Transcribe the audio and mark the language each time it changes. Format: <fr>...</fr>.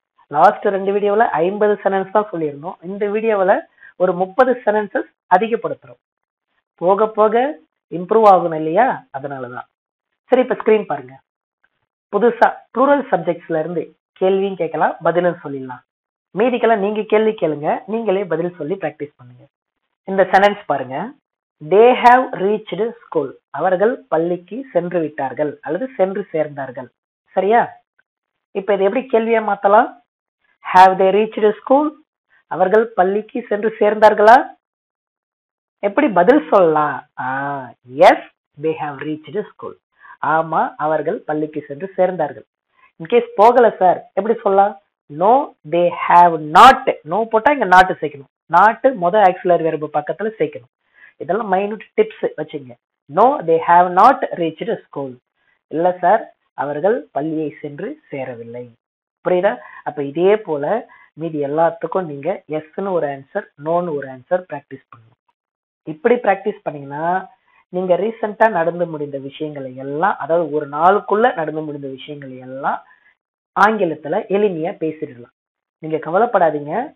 <ta>Last 2 வீடியோவில் 50 sentence தான் சொல்லியிருந்தோம். இந்த வீடியோவில் ஒரு 30 சென்டென்சஸ் அதிகப்படுத்துறோம். போக போக இம்ப்ரூவ் ஆகணும் இல்லையா? அதனாலதான். சரி, இப்ப ஸ்கிரீன் பாருங்க. புதுசா ப்ளூரல் சப்ஜெக்ட்ஸ்ல இருந்து கேள்வியும் கேட்கலாம், பதிலும் சொல்லிடலாம். மீதிக்கெல்லாம் நீங்க கேள்வி கேளுங்க, நீங்களே பதில் சொல்லி பிராக்டிஸ் பண்ணுங்க. இந்த சென்டென்ஸ் பாருங்க.</ta> <en>they have reached school.</en> <ta>அவர்கள் பள்ளிக்கு சென்று விட்டார்கள் அல்லது சென்று சேர்ந்தார்கள். சரியா? இப்ப இது எப்படி கேள்வியா மாத்தலாம்?</ta> <en>have they reached school?</en> <ta>அவர்கள் பள்ளிக்கு சென்று சேர்ந்தார்களா? எப்படி பதில் சொல்லலாம்?</ta> <en>yes they have reached school.</en> <ta>ஆமா, அவர்கள் பள்ளிக்கு சென்று சேர்ந்தார்கள். இன்கேஸ் போகல சார் எப்படி சொல்லலாம்?</ta> <en>no they have not.</en> <ta>No போட்டா இங்க நாட் சேர்க்கணும். நாட் முதல் ஆக்சிலரி வெர்பு பக்கத்துல சேர்க்கணும். இதெல்லாம் மைனூட் டிப்ஸ் வச்சுங்க.</ta> <en>no they have not reached school.</en> <ta>இல்ல சார், அவர்கள் பள்ளியை சென்று சேரவில்லை. புரியுதா? அப்ப இதே போல மீதி எல்லாத்துக்கும் நீங்க எஸ்ன்னு ஒரு ஆன்சர், நோன்னு ஒரு ஆன்சர் பிராக்டிஸ் பண்ணணும். இப்படி பிராக்டிஸ் பண்ணீங்கன்னா நீங்க ரீசெண்டா நடந்து முடிந்த விஷயங்களை எல்லாம், அதாவது ஒரு நாளுக்குள்ள நடந்து முடிந்த விஷயங்களை எல்லாம் ஆங்கிலத்துல எளிமையா பேசிடலாம். நீங்க கவலைப்படாதீங்க.</ta>